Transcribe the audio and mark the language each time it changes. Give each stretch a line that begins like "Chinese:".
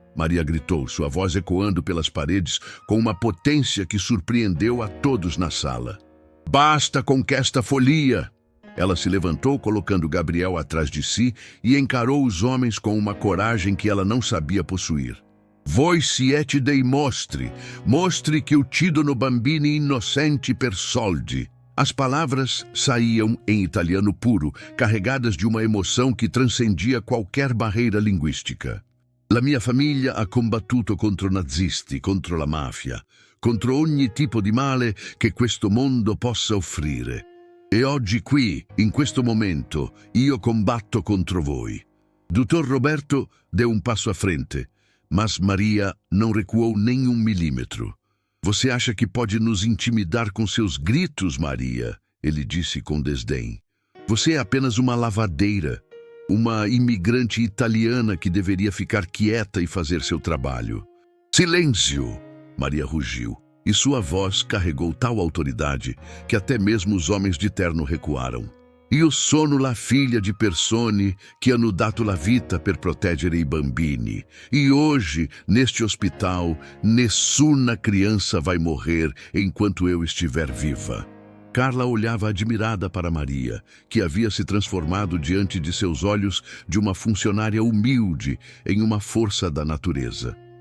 Portuguese: Maria gritou, sua voz ecoando pelas paredes com uma potência que surpreendeu a todos na sala. "Basta com esta folia!" Ela se levantou, colocando Gabriel atrás de si, e encarou os homens com uma coragem que ela não sabia possuir.
Italian: "Voi siete dei mostre que uccidono bambini innocenti per soldi."
Portuguese: As palavras saíam em italiano puro, carregadas de uma emoção que transcendia qualquer barreira linguística.
Italian: "La mia famiglia ha combattuto contro nazisti, contro la mafia, contro ogni tipo di male che questo mondo possa offrire. E oggi qui, in questo momento, io combatto contro voi."
Portuguese: Dr. Roberto deu passo à frente, mas Maria não recuou nem milímetro. "Você acha que pode nos intimidar com seus gritos, Maria?" ele disse com desdém. "Você é apenas uma lavadeira, uma imigrante italiana que deveria ficar quieta e fazer seu trabalho." "Silêncio!" Maria rugiu, e sua voz carregou tal autoridade que até mesmo os homens de terno recuaram.
Italian: "Io sono la figlia di persone che hanno dato la vita per proteggere i bambini.
Portuguese: E hoje, neste hospital,
Italian: nessuna
Portuguese: criança vai morrer enquanto eu estiver viva." Carla olhava admirada para Maria, que havia se transformado diante de seus olhos de uma funcionária humilde em uma força da natureza.